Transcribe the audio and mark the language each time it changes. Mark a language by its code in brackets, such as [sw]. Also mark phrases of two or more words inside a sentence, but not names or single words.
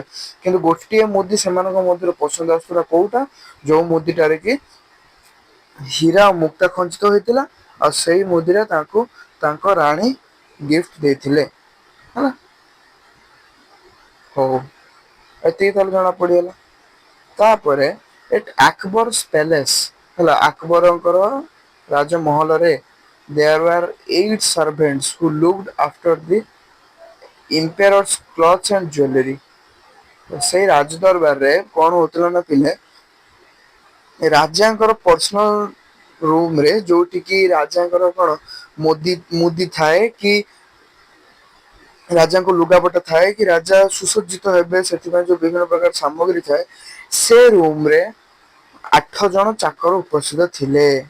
[or] କିନ୍ତୁ ଗୋଟିଏ ମୁଦି ସେମାନଙ୍କ ମଧ୍ୟରେ ପସନ୍ଦ ଆସୁଥିଲା କୋଉଟା ଯୋଉ ମୁଦିଟାରେ କି ହୀରା ଆଉ ମୁକ୍ତା ଖଞ୍ଜିତ ହେଇଥିଲା ଆଉ ସେଇ ମୁଦିରେ ତାଙ୍କୁ ତାଙ୍କ ରାଣୀ ଗିଫ୍ଟ ଦେଇଥିଲେ ହେଲା। ହଉ ଏତିକି ତାହେଲେ ଜଣା ପଡିଗଲା। [en] ତାପରେ at Akbar's palace [or] ହେଲା ଆକବରଙ୍କର ରାଜମହଲରେ [en] there were 8 servants who looked after the emperor's clothes and jewelry। [or] ସେଇ ରାଜ ଦରବାରରେ କଣ ହଉଥିଲା ନା ପିଲେ ରାଜାଙ୍କର [en] personal room [or] ରେ ଯୋଉଠି କି ରାଜାଙ୍କର କଣ ମୁଦି ଥାଏ କି ରାଜାଙ୍କ ଲୁଗାପଟା ଥାଏ କି ରାଜା ସୁସଜ୍ଜିତ ହେବେ ସେଥିପାଇଁ ଯୋଉ ବିଭିନ୍ନ ପ୍ରକାର ସାମଗ୍ରୀ ଥାଏ ସେ ରୁମ ରେ 8 ଜଣ ଚାକର ଉପସ୍ଥିତ ଥିଲେ।